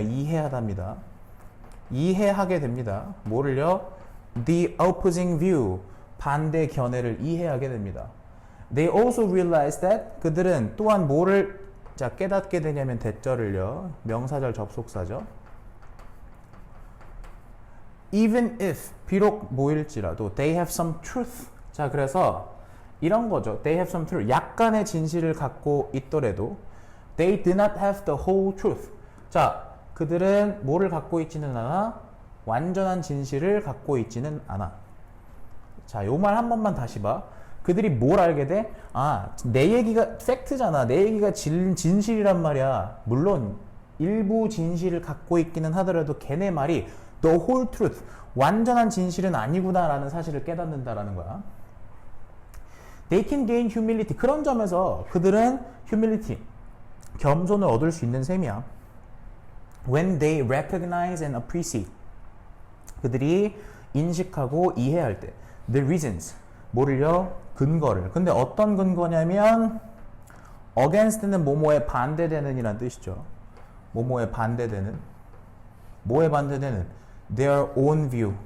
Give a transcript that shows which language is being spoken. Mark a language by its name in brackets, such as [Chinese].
[Korean] 이해하다입니다. 이해하게 됩니다. 뭐를요? [English] The opposing view, [Korean] 반대 견해를 이해하게 됩니다. [English] They also realize that, [Korean] 그들은 또한 뭐를 깨닫게 되냐면 대절을요. 명사절 접속사죠. [English] Even if, [Korean] 비록 뭐일지라도 [English] they have some truth. [Korean] 자, 그래서 이런 거죠. [English] They have some truth. [Korean] 약간의 진실을 갖고 있더라도 [English] they do not have the whole truth. [Korean] 자, 그들은 뭐를 갖고 있지는 않아? 완전한 진실을 갖고 있지는 않아. 자, 요 말 한 번만 다시 봐. 그들이 뭘 알게 돼? 내 얘기가 팩트잖아. 내 얘기가 진실이란 말이야. 물론 일부 진실을 갖고 있기는 하더라도 걔네 말이 [English] the whole truth, [Korean] 완전한 진실은 아니구나라는 사실을 깨닫는다라는 거야. [English] They can gain humility. [Korean] 그런 점에서 그들은 humility, 겸손을 얻을 수 있는 셈이야. [English] When they recognize and appreciate. [Korean] 그들이 인식하고 이해할 때. [English] The reasons. [Korean] 뭐를요? 근거를. 근데 어떤 근거냐면 against는 뭐뭐에 반대되는 이란 뜻이죠. 뭐뭐에 반대되는. 뭐에 반대되는? [English] Their own view.